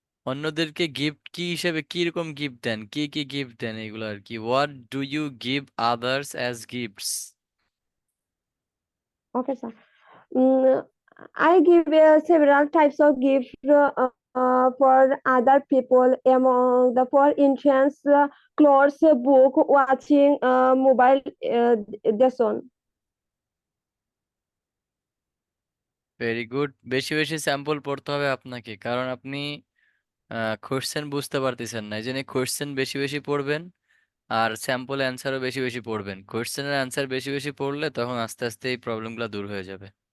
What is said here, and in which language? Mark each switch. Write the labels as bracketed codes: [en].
[bn] অন্যদেরকে গিফট কি হিসেবে কি রকম গিফট দেন, কি কি গিফট দেন এগুলো আর কি। [en] What do you give others as gifts? Okay, sir. I give several types of gifts for other people. For instance, clothes, book, watching, mobile, this one. [bn] Very good, বেশি বেশি স্যাম্পল পড়তে হবে আপনাকে, কারণ আপনি কোশ্চেন বুঝতে পারতেছেন না, এই জন্য কোশ্চেন বেশি বেশি পড়বেন আর স্যাম্পল অ্যান্সারও বেশি বেশি পড়বেন। কোশ্চেনের অ্যান্সার বেশি বেশি পড়লে তখন আস্তে আস্তে এই প্রবলেমগুলো দূর হয়ে যাবে।